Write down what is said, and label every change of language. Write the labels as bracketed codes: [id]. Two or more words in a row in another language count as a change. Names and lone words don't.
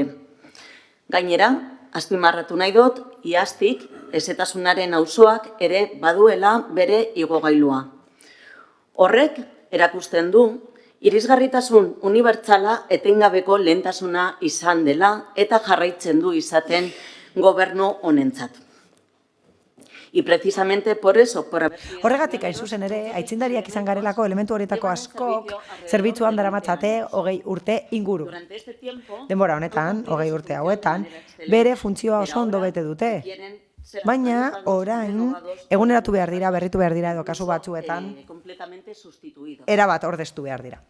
[eu] Gainera, azpimarratu nahi dut, iaztik ezetasunaren auzoak ere baduela bere igogailua. Horrek erakusten du, irisgarritasun unibertsala etengabeko lehentasuna izan dela eta jarraitzen du izaten gobernu honentzat. [es] Y precisamente por eso, [eu] Horregatik hain zuzen ere, aitzindariak izan garelako elementu horietako askok zerbitzuan daramatzate 20 urte inguru. Denbora honetan, 20 urte hauetan, bere funtzioa oso ondo bete dute. Baina, orain, eguneratu behar dira, berritu behar dira edo kasu batzuetan, erabat ordeztu behar dira.